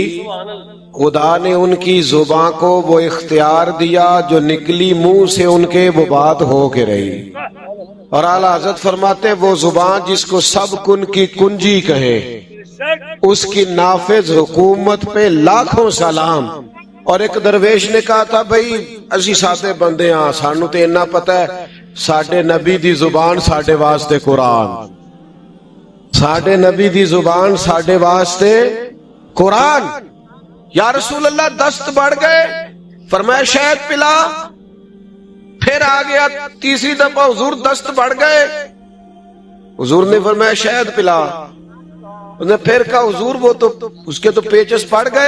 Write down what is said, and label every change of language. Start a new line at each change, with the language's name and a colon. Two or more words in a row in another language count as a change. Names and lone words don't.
Urdu: خدا نے ان کی زبان کو وہ اختیار دیا، جو نکلی منہ سے ان کے وہ بات ہو کے رہی۔ اور اعلیٰ حضرت فرماتے وہ زبان جس کو سب کن کی کنجی کہے، اس کی نافذ حکومت پہ لاکھوں سلام۔ اور ایک درویش نے کہا تھا بھئی
Punjabi: اسی سادے بندے ہاں، سانو تے اتنا پتہ ہے ساڈے نبی دی زبان ساڈے واسطے قرآن، ساڈے نبی دی زبان ساڈے واسطے قرآن۔
Urdu: یا رسول اللہ دست بڑھ گئے، فرمایا شہد پلا، پھر آ گیا تیسری دفعہ حضور دست بڑھ گئے، حضور نے فرمایا شہد پلا، انہوں نے پھر کہا حضور وہ تو اس کے تو پیچس پڑ گئے۔